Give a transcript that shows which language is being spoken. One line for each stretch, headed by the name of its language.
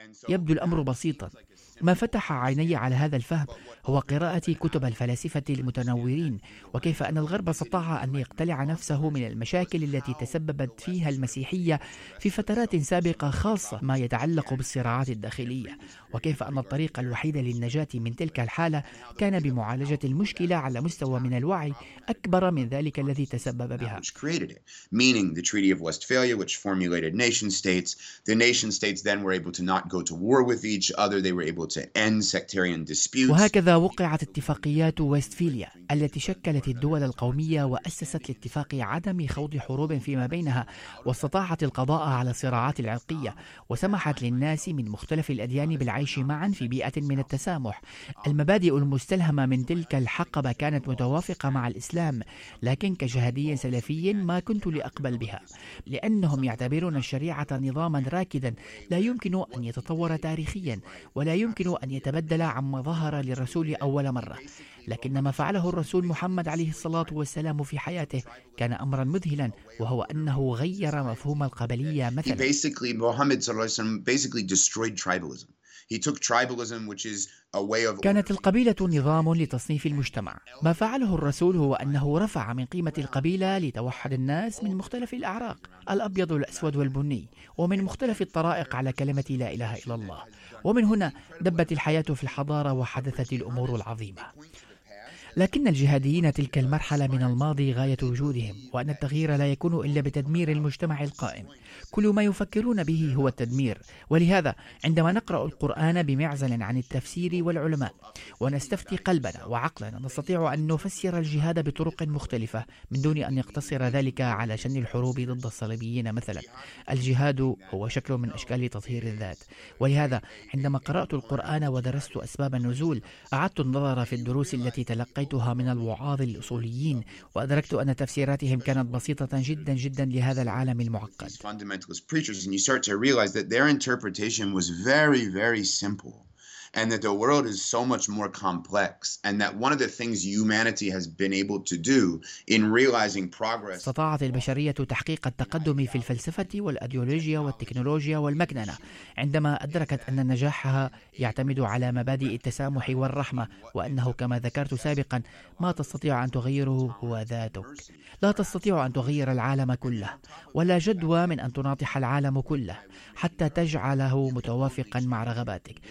Arabic: يبدو الأمر بسيطا، ما فتح عيني على هذا الفهم هو قراءة كتب الفلاسفة المتنورين وكيف أن الغرب استطاع أن يقتلع نفسه من المشاكل التي تسببت فيها المسيحية في فترات سابقة، خاصة ما يتعلق بالصراعات الداخلية، وكيف أن الطريق الوحيد للنجاة من تلك الحالة كان بمعالجة المشكلة على مستوى من الوعي أكبر من ذلك الذي تسبب بها.
English: Meaning the Treaty of Westphalia, which formulated nation states, the nation states then were able to not go to war with each other. They were able to end sectarian disputes.
Arabic: وهكذا وقعت اتفاقيات ويستفاليا التي شكلت الدول القومية وأسست لاتفاق عدم خوض حروب فيما بينها، واستطاعت القضاء على الصراعات العرقية، وسمحت للناس من مختلف الأديان بالعيش معا في بيئة من التسامح. المبادئ المستلهمة من تلك الحقبة كانت متوافقة مع الإسلام، لكن كجهادي سلفي ما كنت لأقبل بها، لأنهم يعتبرون الشريعة نظاما راكدا لا يمكن أن يتطور تاريخيا ولا يمكن أن يتبدل عما ظهر للرسول أول مرة. لكن ما فعله الرسول محمد عليه الصلاة والسلام في حياته كان أمرا مذهلا، وهو أنه غير مفهوم القبلية مثلا.
English: Basically, Muhammad
Arabic: صلى الله عليه وسلم
English: basically destroyed tribalism. He took tribalism, which is a way of.
Arabic: كانت القبيلة نظام لتصنيف المجتمع. ما فعله الرسول هو أنه رفع من قيمة القبيلة لتوحد الناس من مختلف الأعراق، الأبيض والأسود والبني، ومن مختلف الطرائق على كلمة لا إله إلا الله. ومن هنا دبت الحياة في الحضارة وحدثت الأمور العظيمة. لكن الجهاديين تلك المرحلة من الماضي غاية وجودهم، وأن التغيير لا يكون إلا بتدمير المجتمع القائم. كل ما يفكرون به هو التدمير. ولهذا عندما نقرأ القرآن بمعزل عن التفسير والعلماء ونستفتي قلبنا وعقلنا، نستطيع أن نفسر الجهاد بطرق مختلفة من دون أن يقتصر ذلك على شن الحروب ضد الصليبيين مثلا. الجهاد هو شكل من أشكال تطهير الذات. ولهذا عندما قرأت القرآن ودرست أسباب النزول، أعدت النظر في الدروس التي تلقيتها من الوعاظ الأصوليين، وأدركت أن تفسيراتهم كانت بسيطة جدا جدا لهذا العالم المعقد.
English: Fundamentalist preachers, and you start to realize that their interpretation was very, very simple, and that the world is so much more complex, and that one of the things humanity has been able to do in realizing progress.
Arabic: استطاعت البشرية تحقيق التقدم في الفلسفة والأديولوجيا والتكنولوجيا والمكننة عندما أدركت أن نجاحها يعتمد على مبادئ التسامح والرحمة، وأنه كما ذكرت سابقا ما تستطيع أن تغيره هو ذاتك. لا تستطيع أن تغير العالم كله، ولا جدوى من أن تناطح العالم كله حتى تجعله متوافقا مع رغباتك.